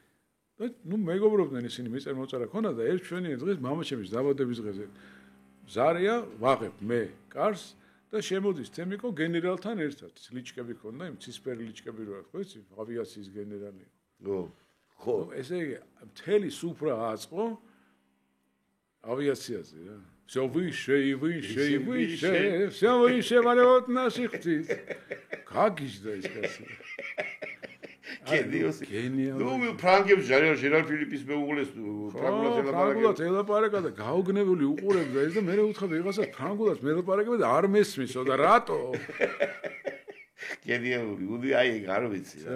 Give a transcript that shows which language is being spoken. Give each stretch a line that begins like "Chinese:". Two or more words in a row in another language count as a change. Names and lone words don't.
Georgian: და ნუ მეგობრობდნენ ისინი, მიწერ-მოწარა ქონდა და ერთ ჩვენი დღეს მამაჩემის დაბადების დღეზე ზარია ვაღებ მე კარს და შემოდის თემიკო გენერალთან ერთად. ლიჩკები ქონდა, იმ ცისფერი ლიჩკები რა ხო იცი, ავიაციის გენერალი იყო. ხო. ესე იგი მთელი სუფრა აწყო ავიაციაზე რა.
Russian: Всё выше и выше и выше, всё выше валют наших птиц.
Georgian: Გაგიჟდა ის კაცი. გენიოსი. გენიალური. ნუ ფრანგებს ჟერარ ფილიპის მეუღლეს ფრანგულად ელაპარაკა და გაუგნებელი უყურებდა ეს და მე უთხრა ვიღაცა ფრანგულად მელაპარაკება და არ მესმისო და რატო? გენიალური, უდი აი არ ვიცი რა.